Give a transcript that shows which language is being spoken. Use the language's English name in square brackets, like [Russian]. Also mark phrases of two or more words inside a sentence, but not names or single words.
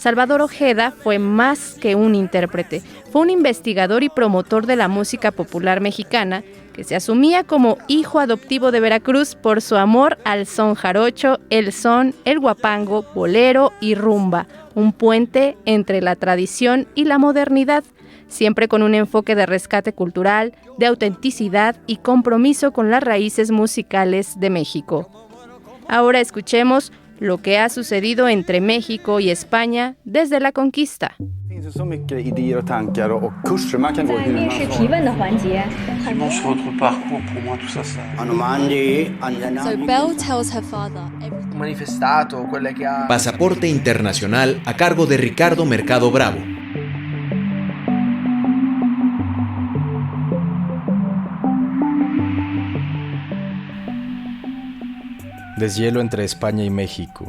[Spanish] Salvador Ojeda fue más que un intérprete, fue un investigador y promotor de la música popular mexicana que se asumía como hijo adoptivo de Veracruz por su amor al son jarocho, el son, el guapango, bolero y rumba, un puente entre la tradición y la modernidad, siempre con un enfoque de rescate cultural, de autenticidad y compromiso con las raíces musicales de México. Ahora escuchemos lo que ha sucedido entre México y España desde la conquista. [Swedish] Så mycket idéer och tankar och kurser man kan gå hur man [English] So Belle tells her father [Italian] Manifestato, quelle che ha... [Spanish] Pasaporte Internacional a cargo de Ricardo Mercado Bravo. Deshielo entre España y México.